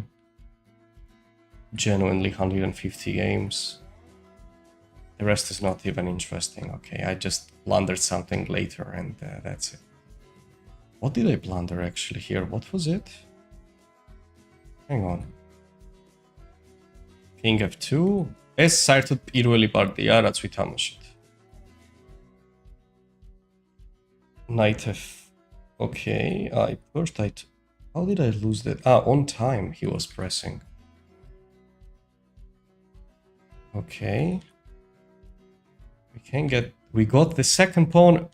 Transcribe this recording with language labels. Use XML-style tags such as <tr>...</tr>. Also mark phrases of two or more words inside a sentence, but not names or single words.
<en>Genuinely 150 games. The rest is not even interesting. Okay, I just blundered something later, and that's it. What did I blunder actually here? What was it? Hang on. King f2.</en> <ka>ეს საერთოდ პირველი პარტია, რაც ვითამაშეთ.</ka> <en>Knight f. Okay, how did I lose that? On time he was pressing. Okay. We got the second pawn.</en>